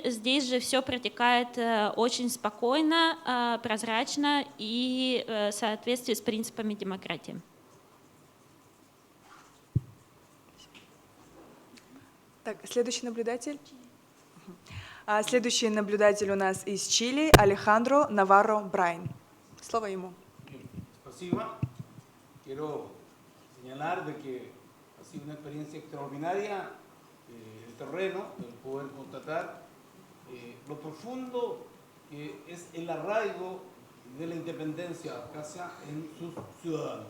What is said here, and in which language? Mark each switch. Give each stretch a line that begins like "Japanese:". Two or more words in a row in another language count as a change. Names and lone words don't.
Russian: Здесь же все протекает очень спокойно, прозрачно и в соответствии с принципами демократии. Так, следующий наблюдатель. Следующий наблюдатель у нас из Чили Алехандро Наварро Брайн. Слово ему. Спасибо.
Spanish: Quiero señalar de que ha sido una experiencia extraordinaria el terreno, el poder constatar lo profundo que es el arraigo de la independencia abjasia en sus ciudadanos.